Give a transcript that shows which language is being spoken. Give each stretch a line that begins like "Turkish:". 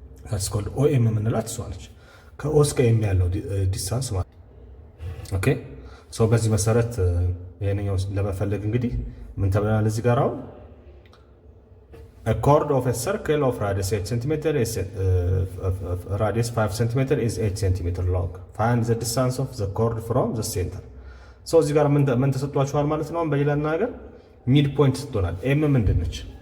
English: that's called OM
Amharic: የምንላት እሷ ነች። ከኦ እስከ ኤም ያለው ዲስታንስ ማለት ኦኬ። ሶ በዚህ መሰረት ይሄንኛው ለመፈለግ እንግዲህ ምን ተብለናል እዚህ ጋር አሁን
English: a chord of a circle of radius 8 cm is radius 5 cm is 8 cm long. Find the distance of the chord from the center.
Amharic: ሶ እዚህ ጋር ምን ተሰጥቷችኋል ማለት ነው። በሌላ ነገር ሚድ ፖይንት ሰጥቶናል። ኤም ምንድነች?